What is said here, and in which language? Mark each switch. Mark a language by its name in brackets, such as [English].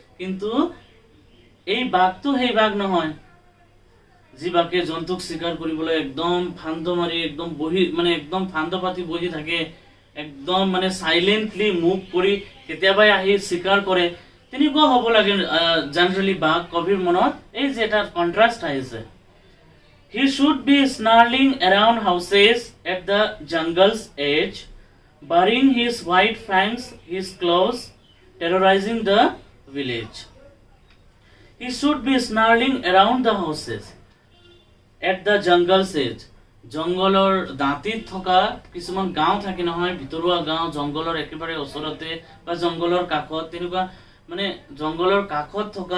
[Assamese] কিন্তু এই বাঘটো সেই বাঘ নহয় যি বাঘে জন্তুক চিকাৰ কৰিবলৈ একদম ফান্দ মাৰি একদম বহি মানে একদম ফান্দ পাতি বহি থাকে, একদম মানে সাইলেন্টলি মুভ কৰি কেতিয়াবাই আহি চিকাৰ কৰে। তেনেকুৱা হ'ব লাগে জেনাৰেলি বাঘ কবিৰ মনত। এই যে এটা কন্ট্ৰাষ্ট আহিছে। [English] He should be snarling around houses at the jungle's edge, burying his white fangs, his claws, terrorizing the village. He should be snarling around the houses at the jungle's edge. [Assamese] জংগলৰ দাঁতিত থকা কিছুমান গাঁও থাকে নহয়, ভিতৰুৱা গাঁও, জংগলৰ একেবাৰে ওচৰতে বা জংগলৰ কাষত, তেনেকুৱা মানে জংগলৰ কাষত